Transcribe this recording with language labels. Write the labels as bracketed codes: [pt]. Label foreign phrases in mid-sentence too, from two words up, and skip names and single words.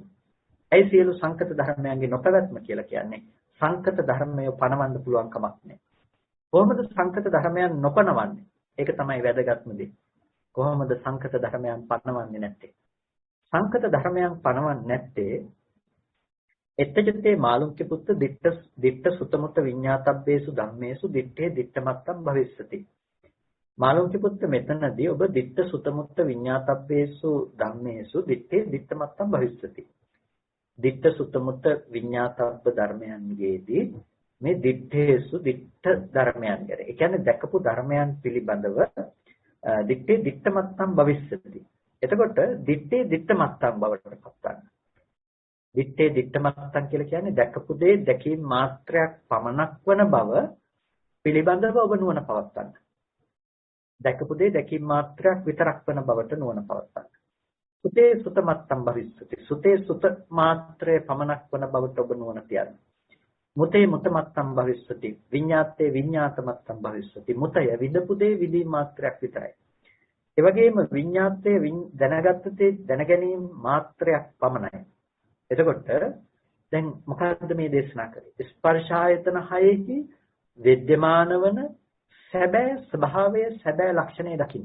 [si] ඒ සියලු සංකත ධර්මයන්ගේ නොපැවැත්ම කියලා කියන්නේ සංකත ධර්මය පණවන්න පුළුවන් කමක් නැහැ. කොහොමද සංකත ධර්මයන් නොපණවන්නේ? ඒක තමයි වැදගත්ම දේ. කොහොමද සංකත ධර්මයන් පණවන්නේ නැත්තේ? සංකත ධර්මයන් පණවන්නේ නැත්තේ [pi] එත්තජතේ මාළුක්‍ය පුත්ත දිට්ඨ සුතමුත්ත විඤ්ඤාතබ්බේසු ධම්මේසු දිට්ඨේ දිට්ඨමත්තම් භවිස්සති. මාළුක්‍ය පුත්ත [si] මෙතනදී ඔබ [pi] දිට්ඨ සුතමුත්ත විඤ්ඤාතබ්බේසු ධම්මේසු දිට්ඨේ දිට්ඨමත්තම් භවිස්සති. දිට්ඨ සුතමුත්ත විඤ්ඤාතබ්බ [si] ධර්මයන්ගේදී මේ දිට්ඨේසු දිට්ඨ ධර්මයන් ගැන. ඒ කියන්නේ දැකපු ධර්මයන් පිළිබඳව [pi] දිට්ඨේ දිට්ඨමත්තම් භවිස්සති. [si] එතකොට [pi] දිට්ඨේ දිට්ඨමත්තම් [si] බවට පත් ගන්න. [pi] දිත්තේ දිත්තමත්තන් [si] කියලා කියන්නේ දැකපු දේ දැකීම මාත්‍රයක් පමණක් වන බව පිළිබඳව ඔබ නුවණ පවත්වන්න. දැකපු දේ දැකීම මාත්‍රයක් විතරක් වන බවට නුවණ පවත්වන්න. [pi] සුතේ සුතමත්තම් භවිස්සති. [si] සුතේ සුත මාත්‍රය පමණක් වන බවට ඔබ නුවණ තියන්න. [pi] මුතේ මුතමත්තම් භවිස්සති. විඤ්ඤාතේ විඤ්ඤාතමත්තම් භවිස්සති. [si] මුතය විදපු දේ විදීම මාත්‍රයක් විතරයි. ඒ වගේම විඤ්ඤාතේ දැනගත්ත දේ දැනගැනීම මාත්‍රයක් පමණයි. එතකොට දැන් මොකද්ද මේ දේශනා කරේ? ස්පර්ශ ආයතන හයෙහි विद्यमान වන සැබෑ ස්වභාවය සැබෑ ලක්ෂණය දකින්න.